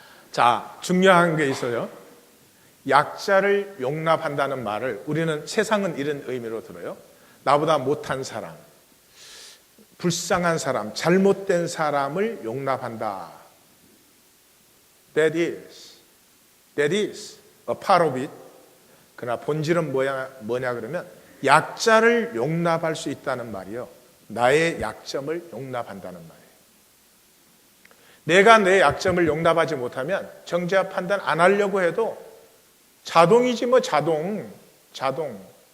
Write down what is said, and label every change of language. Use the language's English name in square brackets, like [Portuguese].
[Korean] 자, 중요한 게 있어요. 약자를 용납한다는 말을 우리는 세상은 이런 의미로 들어요. 나보다 못한 사람, 불쌍한 사람, 잘못된 사람을 용납한다. [English] That is a part of it. [Korean] 그러나 본질은 뭐냐 그러면 약자를 용납할 수 있다는 말이요, 나의 약점을 용납한다는 말이에요. 내가 내 약점을 용납하지 못하면 정죄와 판단 안 하려고 해도 자동이지 뭐. 자동.